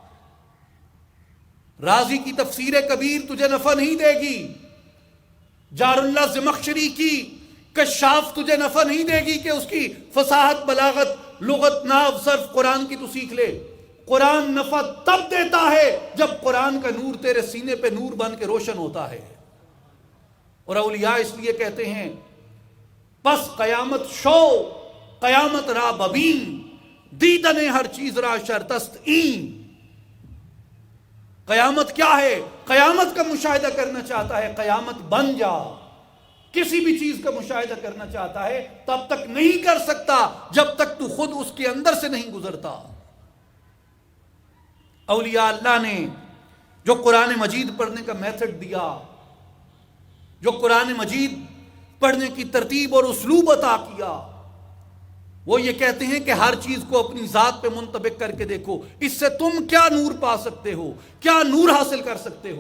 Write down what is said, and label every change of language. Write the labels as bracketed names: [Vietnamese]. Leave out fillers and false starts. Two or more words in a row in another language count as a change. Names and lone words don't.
[Urdu] رازی کی تفسیر کبیر تجھے نفع نہیں دے گی، جار اللہ زمخشری کی کشاف تجھے نفع نہیں دے گی کہ اس کی فصاحت، بلاغت، لغت، نحو، صرف قرآن کی تو سیکھ لے۔ قرآن نفع تب دیتا ہے جب قرآن کا نور تیرے سینے پہ نور بن کے روشن ہوتا ہے۔ اور اولیاء اس لیے کہتے ہیں [Persian] پس قیامت شو قیامت را ببین، دیدن ہر چیز را شرطست این۔ [Urdu] قیامت کیا ہے؟ قیامت کا مشاہدہ کرنا چاہتا ہے، قیامت بن جا۔ کسی بھی چیز کا مشاہدہ کرنا چاہتا ہے تب تک نہیں کر سکتا جب تک تو خود اس کے اندر سے نہیں گزرتا۔ اولیاء اللہ نے جو قرآن مجید پڑھنے کا میتھڈ دیا، جو قرآن مجید پڑھنے کی ترتیب اور اسلوب عطا کیا، وہ یہ کہتے ہیں کہ ہر چیز کو اپنی ذات پہ منطبق کر کے دیکھو، اس سے تم کیا نور پا سکتے ہو، کیا نور حاصل کر سکتے ہو۔